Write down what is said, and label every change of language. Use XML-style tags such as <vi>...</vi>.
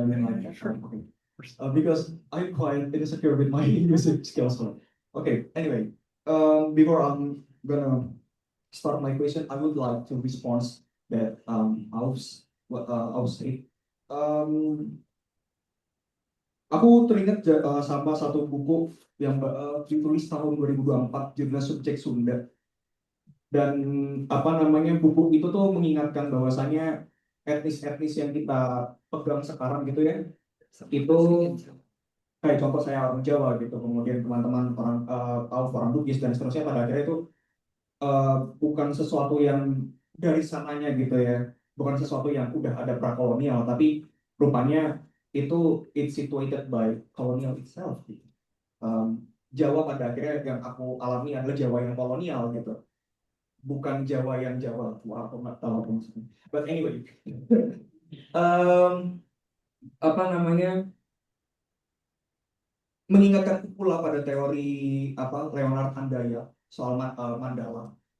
<en>I mean, like, Sure. okay. Because I'm quite insecure with my music skills. Okay, anyway, before I'm gonna start my question, I would like to respond that I'll say.</en> <id>Aku teringat sama satu buku yang ditulis tahun 2024 judulnya Subjek Sunda. Dan apa namanya, buku itu tuh mengingatkan bahwasannya etnis-etnis yang kita pegang sekarang gitu ya, itu kayak contoh saya orang Jawa gitu, kemudian teman-teman orang orang Bugis dan seterusnya, pada akhirnya itu bukan sesuatu yang dari sananya gitu ya, bukan sesuatu yang udah ada prakolonial, tapi rupanya itu</id> <en>it's situated by colonial itself gitu.</en> <id>Jawa pada akhirnya yang aku alami adalah Jawa yang kolonial gitu, bukan Jawa yang Jawa tua, aku nggak tahu apa maksudnya.</id> <en>But anyway,</en> <id>um, apa namanya, mengingatkan pula pada teori Leonard Andaya soal Mandala.</id>